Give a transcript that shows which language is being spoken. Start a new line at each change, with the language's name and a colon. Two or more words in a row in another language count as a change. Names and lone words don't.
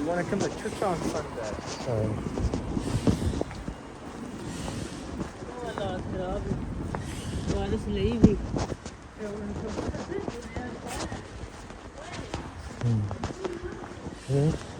Korean: 근데 추천한데.
Arabic: والله خراب وانا سليبي
Korean: 네.